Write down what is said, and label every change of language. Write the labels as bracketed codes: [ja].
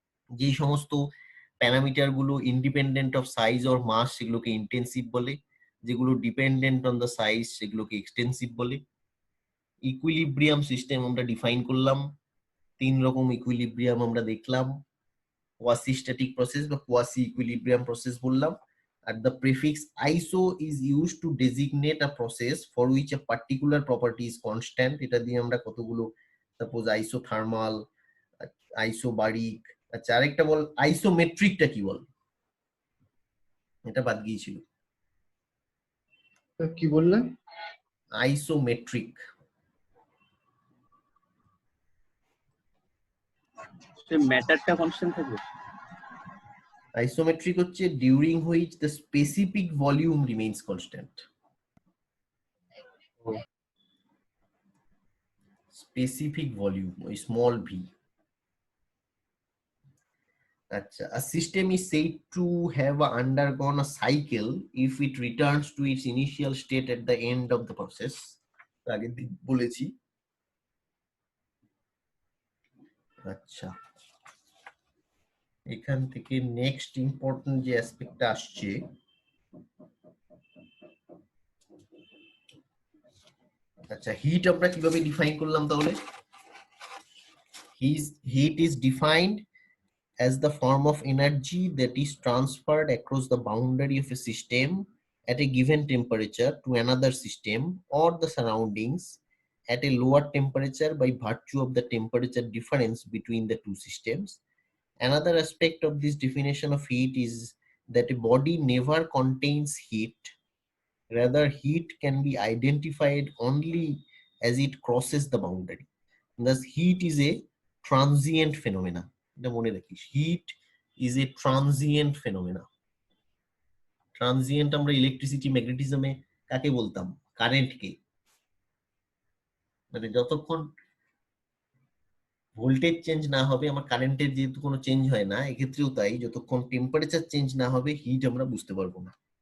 [bn] যে সমস্ত প্যারামিটার গুলো [en] independent of size or mass [bn] সেগুলোকে ইন্টেনসিভ বলে, যেগুলো [en] dependent on the size [bn] সেগুলোকে এক্সটেন্সিভ বলে। ইকুইলিব্রিয়াম সিস্টেম আমরা ডিফাইন করলাম তিন রকম ইকুইলিব্রিয়াম আমরা দেখলাম, কোয়াসি স্ট্যাটিক প্রসেস বা কোয়াসি ইকুইলিব্রিয়াম প্রসেস বললাম। আর [en] the prefix iso is used to designate a process for which a particular property is constant। [bn] এটা দিয়ে আমরা কতগুলো সাপোজ আইসোথার্মাল, আইসোবারিক, আচ্ছা আরেকটা বল আইসোমেট্রিকটা কি বল, এটা বাদ গিয়েছিল। কি বললেন? আইসোমেট্রিক ম্যাটারটা কনস্ট্যান্ট থাকবে। [en] isometric [bn] হচ্ছে [en] During which the specific volume remains constant. Specific volume [bn] ওই [en] Small V. [bn] আচ্ছা, [en] a system is said to have undergone a cycle if it returns to its initial state at the end of the process। [bn] আগের দিন বলেছি। আচ্ছা, এখান থেকে next important যে অ্যাসপেক্টটা আসছে, আচ্ছা হিট আমরা কিভাবে ডিফাইন করলাম তাহলে? [en] Heat is defined as the form of energy that is transferred across the boundary of a system at a given temperature to another system or the surroundings at a lower temperature by virtue of the temperature difference between the two systems. Another aspect of this definition of heat is that a body never contains heat. Rather, heat can be identified only as it crosses the boundary. Thus, heat is a transient phenomena. [bn] এটা মনে রাখিস, [en] Heat is a transient phenomena. [bn] Transient আমরা electricity ম্যাগনেটিজমে কাকে বলতাম? কারেন্টকে। মানে যতক্ষণ voltage change না হবে, আমার কারেন্টের যেহেতু কোনো চেঞ্জ হয় না, এক্ষেত্রেও তাই, যতক্ষণ টেম্পারেচার চেঞ্জ না হবে হিট আমরা বুঝতে পারবো না।